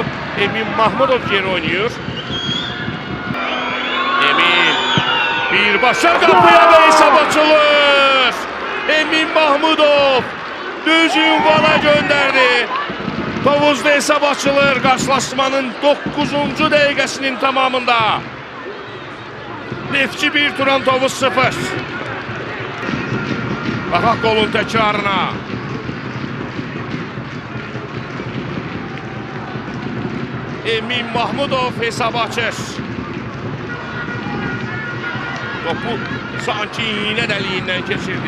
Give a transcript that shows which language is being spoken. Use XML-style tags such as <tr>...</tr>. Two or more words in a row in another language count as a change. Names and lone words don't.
<tr>Emin Mahmudov geri oynuyor. Emin birbaşa kapıya ve hesap açılır. Emin Mahmudov düz ünvana gönderdi. Tovuzda hesap açılır. Karşılaşmanın 9.</tr> <az>dəqiqəsinin tamamında. Neftçi 1, Turan Tovuz 0. Baxaq golun təkrarına. Emin Mahmudov hesab açır. Topu sanki iğne dəliyindən keçirdi.</az>